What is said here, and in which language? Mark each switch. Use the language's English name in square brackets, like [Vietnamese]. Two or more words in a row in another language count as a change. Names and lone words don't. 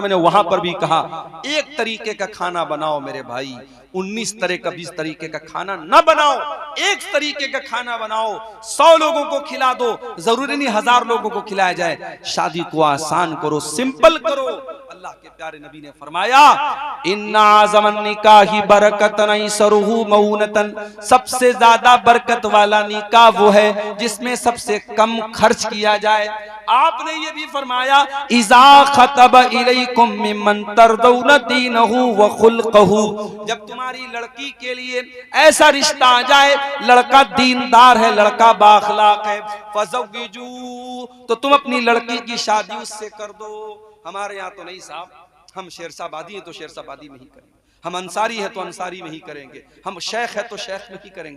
[Hindi] मैंने वहां पर भी कहा एक तरीके का खाना बनाओ मेरे भाई, 19 तरह का 20 तरीके का खाना न बनाओ, एक तरीके का खाना बनाओ, 100 लोगों को खिला दो, जरूरी नहीं 1000 लोगों को खिलाया जाए। शादी को आसान करो, सिंपल करो। अल्लाह के प्यारे नबी ने फरमाया, [Arabic] إن أعظم النكاح بركة أيسره مؤونة, [Hindi] सबसे ज्यादा बरकत वाला निकाह वो है जिसमें सबसे कम खर्च किया जाए। आपने ये भी फरमाया, [Arabic] إذا خطب إليكم ممن ترضون دينه وخلقه, [Hindi] जब तुम्हारी लड़की के लिए ऐसा रिश्ता आ जाए, लड़का दीनदार है, लड़का बाखलाक है, फज़व्विजू, तो तुम अपनी लड़की की शादी उससे कर दो। हमारे यहाँ तो नहीं साहब, हम शेरशाबादी हैं तो शेरशाबादी में ही करेंगे, हम अंसारी है तो अंसारी में ही करेंगे, हम शेख है तो शेख में ही करेंगे।